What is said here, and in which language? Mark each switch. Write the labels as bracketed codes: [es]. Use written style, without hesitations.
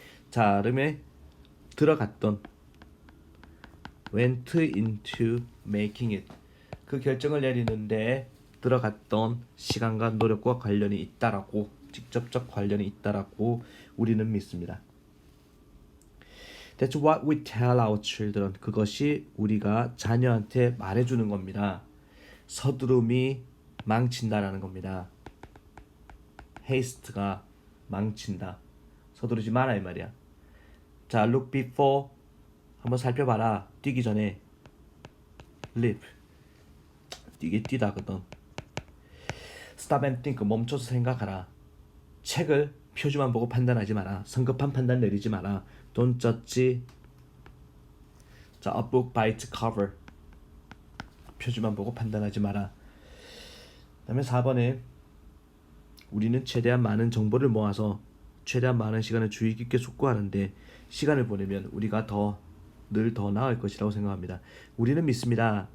[ko] 자, 그러면 들어갔던 [en] went into making it [ko] 그 결정을 내리는데 들어갔던 시간과 노력과 관련이 있다라고 직접적 관련이 있다라고 우리는 믿습니다. [en] That's what we tell our children. [ko] 그것이 우리가 자녀한테 말해주는 겁니다. 서두름이 망친다라는 겁니다. haste가 망친다. 서두르지 마라 이 말이야. 자, [en] look before [ko] 한번 살펴봐라. 뛰기 전에 leap 이게 뛰다거든. [en] Stop and think [ko] 멈춰서 생각하라. 책을 표지만 보고 판단하지 마라. 성급한 판단 내리지 마라. [en] Don't judge. 자, a book by its cover. [ko] 표지만 보고 판단하지 마라. 그다음에 4번에 우리는 최대한 많은 정보를 모아서 최대한 많은 시간을 주의 깊게 숙고하는데 시간을 보내면 우리가 늘 더 나을 것이라고 생각합니다. 우리는 믿습니다.